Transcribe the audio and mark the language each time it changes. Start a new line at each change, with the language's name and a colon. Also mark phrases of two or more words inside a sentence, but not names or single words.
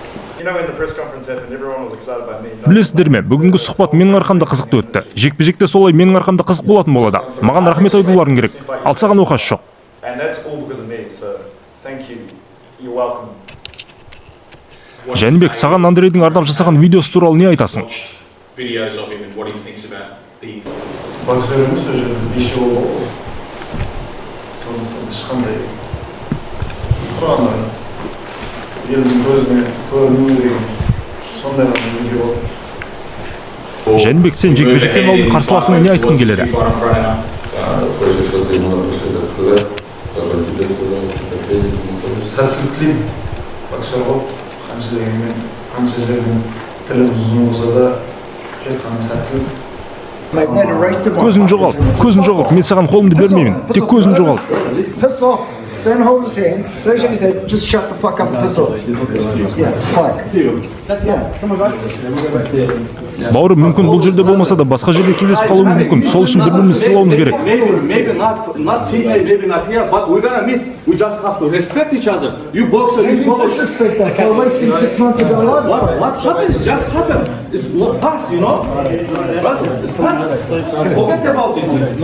Kazakh: Білесіздер ме, бүгінгі сұхбат менің арқамда қызықты өтті. Жекпе-жекте солай менің арқамда қызық болатын болады. Маған рахмет айтуларың керек. Ал саған оқасы жоқ. Жәнібек, саған Андрейдің ардап жасаған видеосы туралы не айтасың?
English: Videos of him and what he thinks about the
Kazakh: Боксеріміз ол жерде 5 жыл болды ғой. Сондықтан ешқандай құраны елдің көзіне көріну деген сондай ғана видео болды. Жәнібек, сен жекпе-жектен алдын қарсыласыңа не айтқың келеді?
Russian: Хочешь что-то ему напоследок сказать? Как он тебе сказал, что ответить ему?
Kazakh: Сәттілік тілеймін боксерға. Қанша дегенмен, қанша жерден тіліміз ұзын болса да тек қана сәттілік. Көзін жоғалт, мен саған қолымды бермеймін. Тек көзін жоғалт.
English: Piss off. Don't hold his hand. Don't shake his head. Just shut the fuck up and piss off. Yeah, fine. Come on, guys.
Kazakh: Бауырым, мүмкін бұл жерде болмаса да басқа жерде кездесіп қалуымыз мүмкін. Сол үшін бір-бірімізді сыйлауымыз керек.
English: Maybe not senior, maybe not here, but we're gonna meet. We just have to respect each other. You boxer, you coach. Respect that. You're wasting 6 months of your life. What happens? Just happened. It's past, you know. But it's past. Forget about it.